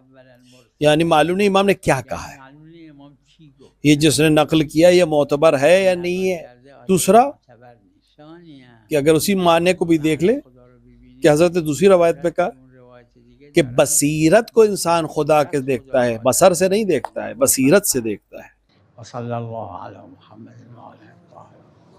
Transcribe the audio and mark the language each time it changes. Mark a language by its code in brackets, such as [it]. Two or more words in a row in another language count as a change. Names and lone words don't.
[ur] اولا مرسل یعنی معلوم نہیں امام نے کیا کہا ہے، معلوم نہیں [fa] امام چی گفت [ur] یہ جس نے نقل کیا یہ معتبر ہے یا نہیں ہے. دوسرا [fa] معتبر نیست. ثانیاً [ur] کہ اگر اسی معنی کو بھی دیکھ لے [fa] خدا رو ببینید [ur] کہ حضرت نے دوسری روایت پہ کہا [fa] اون روایت دیگه [ur] کہ [fa] دارن. [ur] بصیرت کو انسان خدا کے دیکھتا ہے، بصر سے نہیں دیکھتا ہے، بصیرت سے دیکھتا ہے. [ar] وصلی اللہ علی محمد و آلہ الطاہرین.